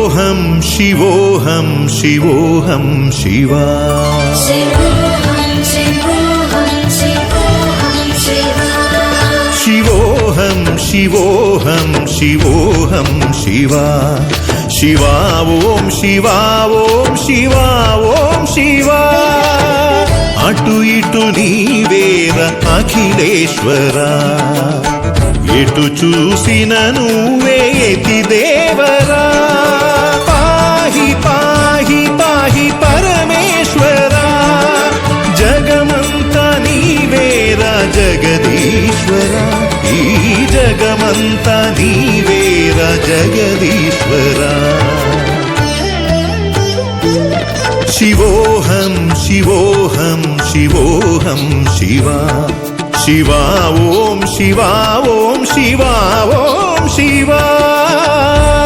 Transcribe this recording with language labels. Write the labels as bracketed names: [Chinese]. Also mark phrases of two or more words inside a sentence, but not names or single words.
[Sanskrit] शिवोऽहं शिवोऽहं शिवा शिवोऽहं शिवोऽहं शिवोऽहं शिवा शिवा ॐ शिवा ॐ शिवा ॐ शिवा [Telugu] అటు ఇటు నీవేర అఖిలేశ్వరా ఎటు చూసిన నువ్వే యతి దేవరా పాహి పాహి పాహి పరమేశ్వరా జగమంతా నీవేరా జగదీశ్వరా ఈ జగమంతా నీవేరా జగదీశ్వరా [Sanskrit] शिवोऽहं शिवोऽहं शिवोऽहं शिवा शिवा ॐ शिवा ॐ शिवा ॐ शिवा